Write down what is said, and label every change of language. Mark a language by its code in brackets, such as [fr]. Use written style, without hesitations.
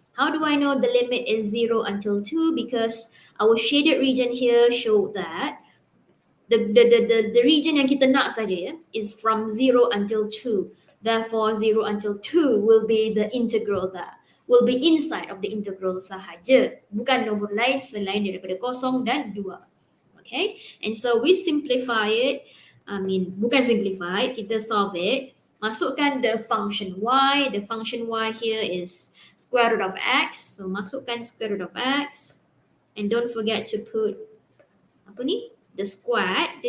[en] How do I know the limit is 0 until 2? Because our shaded region here show that the region [ms] yang kita nak saja [en] is from 0 until 2. Therefore 0 until 2 will be the integral there. Will be inside of the integral [ms] sahaja. Bukan nombor lain selain daripada 0 dan 2. [en] Okay, and so we simplify it. [ms] Bukan [en] simplify, [ms] kita [en] solve it. [ms] Masukkan [en] the function y. The function y here is square root of x. So [ms] masukkan [en] square root of x. And don't forget to put the squared.